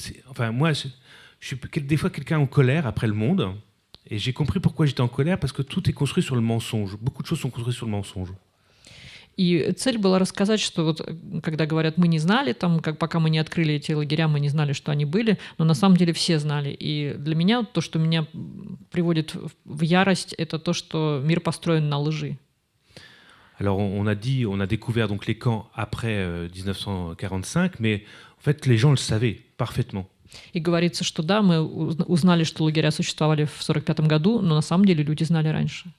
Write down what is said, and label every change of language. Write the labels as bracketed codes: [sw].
[fr] Enfin, moi, je suis des fois quelqu'un en colère après le monde. Et j'ai compris pourquoi j'étais en colère, parce que tout est construit sur le mensonge. Beaucoup de choses sont construites sur le mensonge. [ru] И цель была рассказать, что вот когда говорят, мы не знали, там, как, пока мы не открыли эти лагеря, мы не знали, что они были, но на самом деле все знали. И для меня то, что меня приводит в ярость, это то, что мир построен на лжи. [fr] Alors on a découvert donc les camps après 1945, mais en fait les gens le savaient parfaitement. [ru] И говорится, что да, мы узнали, что лагеря существовали в 1945 году, но на самом деле люди знали раньше.